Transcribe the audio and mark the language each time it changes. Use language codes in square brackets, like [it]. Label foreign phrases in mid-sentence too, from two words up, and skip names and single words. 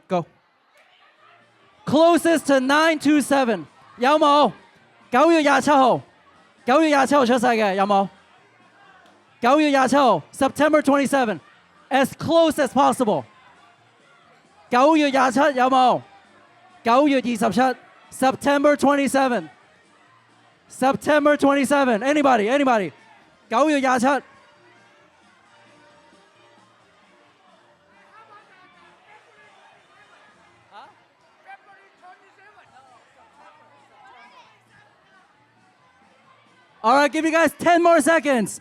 [en] Go. Closest to 927. [yue] 有冇？9月27號，9月27號出世嘅有冇？9月27號 September 27. [en] As close as possible. 9 月27有冇？9月27 September 27. September 27. Anybody? [yue] 9月27. [en] All right, give you guys 10 more seconds.